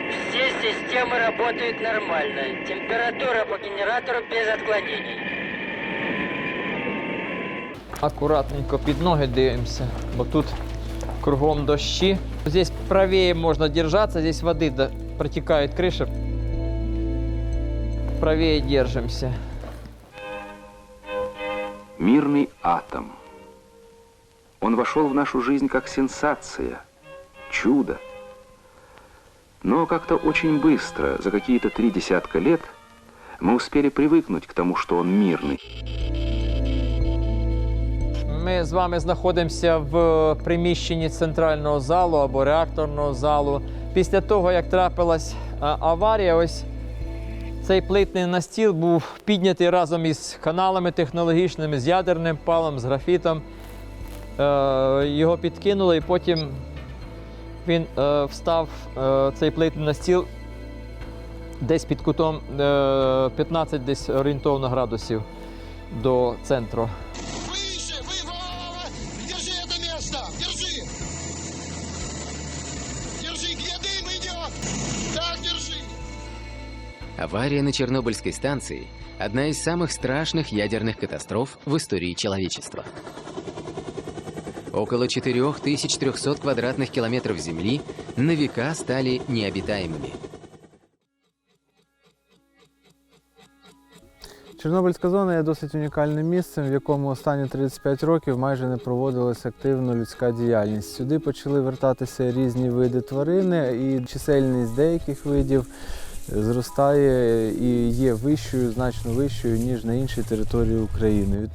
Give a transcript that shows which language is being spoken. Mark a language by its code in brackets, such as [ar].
[ru] Все системы работают нормально. Температура по генератору без отклонений. [uk] Аккуратненько під ноги дивимося, бо тут кругом дощі. [ru] Здесь правее можно держаться, здесь воды протекает крыша. Правее держимся. Мирный атом. Он вошел в нашу жизнь как сенсация, чудо. Но как-то очень быстро, за какие-то 3 десятка лет, мы успели привыкнуть к тому, что он мирный. [uk] Ми з вами знаходимося в приміщенні центрального залу або реакторного залу. Після того, як трапилась аварія, ось цей плитний настіл був піднятий разом із каналами технологічними, з ядерним палом, з графітом. Його підкинули і потім він встав, цей плитний настіл, десь під кутом 15 десь орієнтовно градусів до центру. [ru] Держи это место! Держи! Держи, где дым идет! Так, держи! Авария на Чернобыльской станции Одна из самых страшных ядерных катастроф в истории человечества. Около 4300 квадратных километров Земли на века стали необитаемыми. [uk] Чорнобильська зона є досить унікальним місцем, в якому останні 35 років майже не проводилася активно людська діяльність. Сюди почали вертатися різні види тварини, і чисельність деяких видів зростає і є вищою, значно вищою, ніж на іншій території України.